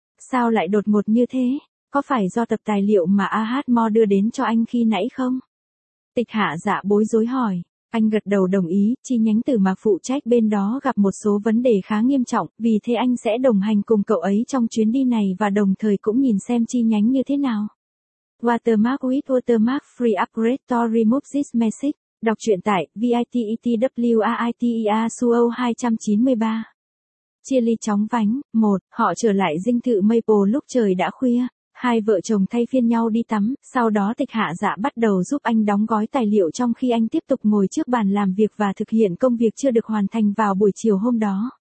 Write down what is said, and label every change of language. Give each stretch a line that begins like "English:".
Vietnamese: Sao lại đột ngột như thế? Có phải do tập tài liệu mà Ahatmo đưa đến cho anh khi nãy không? Tịch Hạ Dạ bối rối hỏi. Anh gật đầu đồng ý, chi nhánh Tử Mạc phụ trách bên đó gặp một số vấn đề khá nghiêm trọng, vì thế anh sẽ đồng hành cùng cậu ấy trong chuyến đi này và đồng thời cũng nhìn xem chi nhánh như thế nào.
English: Watermark with Watermark Free Upgrade to Remove This Message.
Vietnamese: Đọc truyện tại VITETWAITEA SUO 293. Chia ly chóng vánh, 1, họ trở lại dinh thự Maple lúc trời đã khuya, hai vợ chồng thay phiên nhau đi tắm, sau đó Tịch Hạ Dạ bắt đầu giúp anh đóng gói tài liệu trong khi anh tiếp tục ngồi trước bàn làm việc và thực hiện công việc chưa được hoàn thành vào buổi chiều hôm đó.